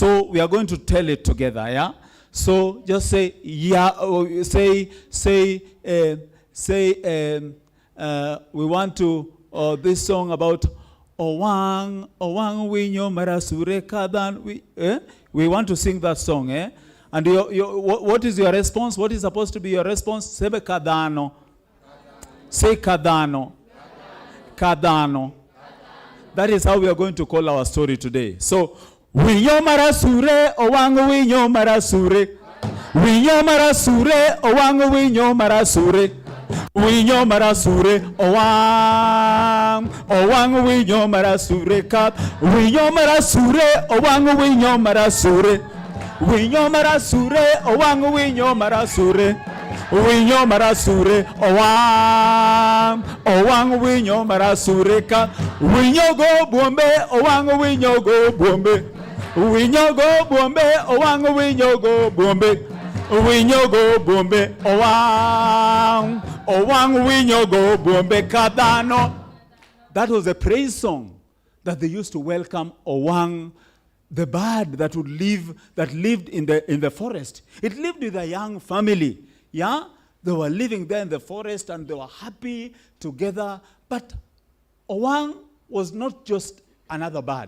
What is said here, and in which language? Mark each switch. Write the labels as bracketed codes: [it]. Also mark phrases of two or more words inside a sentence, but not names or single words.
[en] So we are going to tell it together, yeah? So just say, yeah, we want to, this song about Owang [luo] winyo marasure kadan. [en] We want to sing that song, eh? And what is your response? What is supposed to be your response? [luo] Sebe kadano. Say kadano. Kadano. [en] That is how we are going to call our story today. So, [luo] winyo marasure, owang winyo marasure. Winyo marasure, owang winyo marasure. Winyo marasure, owang winyo marasure kat. Winyo marasure, owang winyo marasure. Winyo marasure, owang winyo marasure. Winyo marasure, owang winyo marasure kat. Winyo go bombe, owang winyo go bombe. Winyo go bombe, owang winyo go bombe. Winyo go bombe, owang winyo go bombe kadano. [en] That was a praise song that they used to welcome Owang, the bird that lived in the forest. It lived with a young family. Yeah, they were living there in the forest and they were happy together. But Owang was not just another bird.